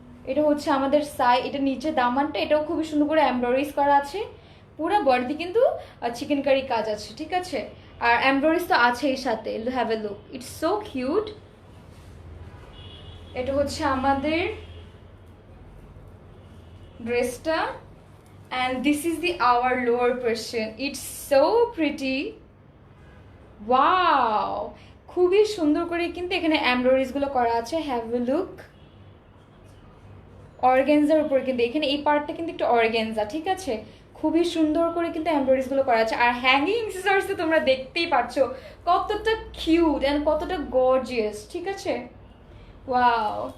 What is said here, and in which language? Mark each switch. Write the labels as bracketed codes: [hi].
[bn] এটা হচ্ছে আমাদের এটা নিচে দামানটা, এটাও খুবই সুন্দর করে এমব্রয়ডারিজ করা আছে। পুরো বডিতে কিন্তু চিকেন কারি কাজ আছে, ঠিক আছে? আর এমব্রয়ডারিজ তো আছেই সাথে, [en] Have a look, it's so cute. [bn] এটা হচ্ছে আমাদের ড্রেসটা, [en] and this is the our lower portion. It's so pretty. [bn] Wow, খুবই সুন্দর করে কিন্তু এখানে এমব্রয়ডারিজ গুলো করা আছে, [en] Have a look. [bn] অর্গানজার উপর কিন্তু এখানে এই পার্টটা কিন্তু একটু অর্গানজা, ঠিক আছে? খুবই সুন্দর করে কিন্তু এমব্রয়ডারিজ গুলো করা আছে। আর হ্যাঙ্গিং অ্যাক্সেসরিজ তো তোমরা দেখতেই পাচ্ছো কতটা কিউট এন্ড কতটা গর্জিয়াস, ঠিক আছে? ওয়াও,